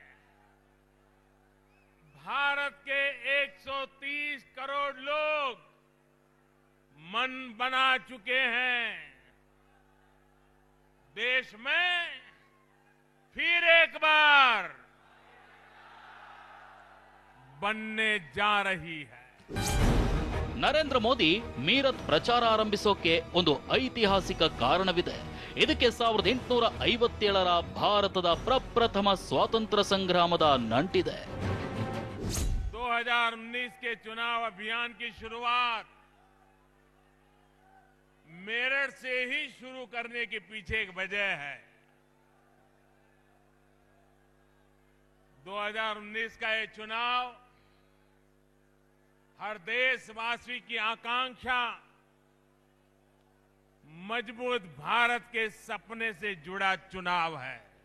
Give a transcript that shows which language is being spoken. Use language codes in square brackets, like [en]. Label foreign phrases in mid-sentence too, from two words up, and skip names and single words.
[hi] भारत के 130 करोड़ लोग मन बना चुके हैं. देश में फिर एक बार बनने जा रही है. [kn] ನರೇಂದ್ರ ಮೋದಿ ಮೀರತ್ ಪ್ರಚಾರ ಆರಂಭಿಸೋಕೆ ಒಂದು ಐತಿಹಾಸಿಕ ಕಾರಣವಿದೆ. ಇದಕ್ಕೆ 1857ರ ಭಾರತದ ಪ್ರಪ್ರಥಮ ಸ್ವಾತಂತ್ರ್ಯ ಸಂಗ್ರಾಮದ ನಂಟಿದೆ. [hi] 2019 के चुनाव अभियान की शुरुआत मेरठ से ही शुरू करने के पीछे एक वजह है. 2019 का ये चुनाव हर देशवासी की आकांक्षा, मजबूत भारत के सपने से जुड़ा चुनाव है.